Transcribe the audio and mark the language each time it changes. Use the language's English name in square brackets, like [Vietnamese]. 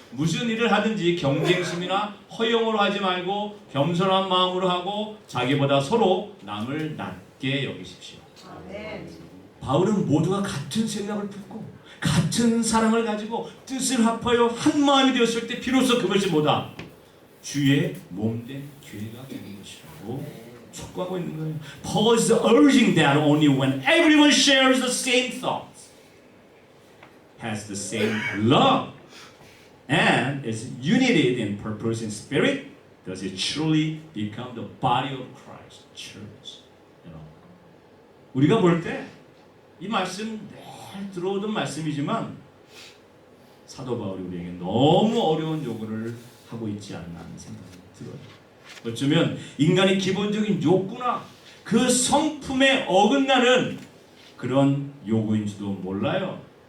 [Korean] 무슨 일을 하든지 경쟁심이나 허영으로 하지 말고 겸손한 마음으로 하고 자기보다 서로 남을 낮게 여기십시오. 아멘. 바울은 모두가 같은 생각을 품고 같은 사랑을 가지고 뜻을 합하여 한 마음이 되었을 때 비로소 그것이 뭐다? 주의 몸된 교회가 되는 것이라고 촉구하고 있는 거예요. [English] Paul is urging that only when everyone shares the same thoughts, has the same love, and is united in purpose and spirit, does it truly become the body of Christ, church. [Korean] 우리가 볼 때 이 말씀 늘 들어오던 말씀이지만 사도 바울이 우리에게 너무 어려운 요구를 하고 있지 않나 하는 생각이 들어요. 어쩌면 인간의 기본적인 욕구나 그 성품에 어긋나는 그런 요구인지도 몰라요.